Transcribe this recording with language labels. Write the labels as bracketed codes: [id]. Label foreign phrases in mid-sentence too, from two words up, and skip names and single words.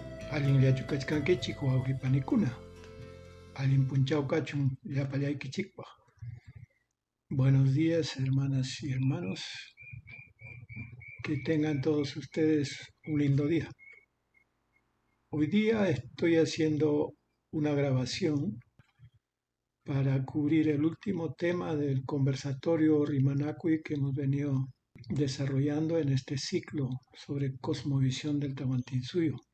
[qu] Allinllachukachkankichik wawqipanikuna, allin punchawkachun llapallaykichikpaq. [es] Buenos días, hermanas y hermanos. Que tengan todos ustedes un lindo día. Hoy día estoy haciendo una grabación para cubrir el último tema del conversatorio Rimanakui que hemos venido desarrollando en este ciclo sobre cosmovisión del Tawantinsuyo.